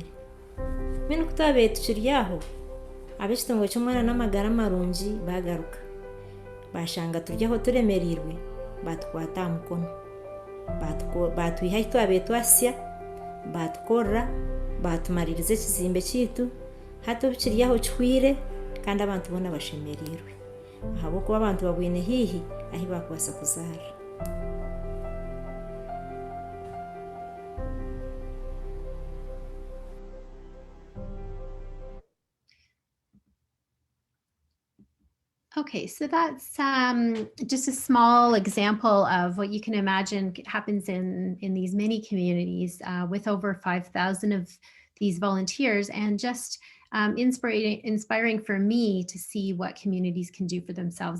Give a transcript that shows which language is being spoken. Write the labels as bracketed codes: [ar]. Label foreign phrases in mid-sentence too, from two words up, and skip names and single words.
[nyn] Mbwenu kutwabaire tukiri aho ab'ekitongole ky'omwana n'amagara marungi bagaruka bashanga turi aho turemereirwe, batukwata aha mukono batwiha ahi twabaire twasya, batukorra, batumaririza ekizimbe kyaitu hati obu kiri aho kihwire kandi abantu boona bashemereirwe ahabw'okuba abantu babwine hiihi ahi bakubasa kuzaara. [en] Okay, so that's just a small example of what you can imagine happens in these many communities with over 5,000 of these volunteers, and just inspiring for me to see what communities can do for themselves.